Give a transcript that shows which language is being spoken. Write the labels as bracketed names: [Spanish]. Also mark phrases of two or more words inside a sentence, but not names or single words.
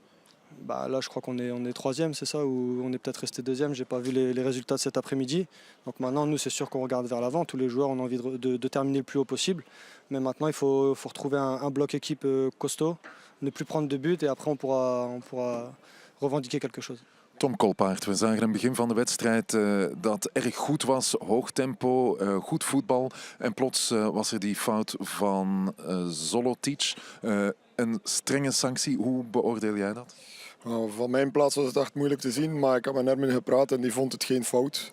[French] Là, je crois qu'on est 3e, c'est ça, ou on est peut-être resté 2e. Je n'ai pas vu les résultats de cet après-midi. Donc maintenant, nous, c'est sûr qu'on regarde vers l'avant. Tous les joueurs ont envie de terminer le plus haut possible. Mais maintenant, il faut retrouver un bloc équipe costaud, ne plus prendre de buts et après, on pourra revendiquer quelque chose. [Dutch] Tom Colpaert, we zagen in het begin van de wedstrijd dat erg goed was, hoog tempo, goed voetbal. En plots was er die fout van Zolotic. Een strenge sanctie, hoe beoordeel jij dat? Van mijn plaats was het echt moeilijk te zien, maar ik heb met Nermin gepraat en die vond het geen fout.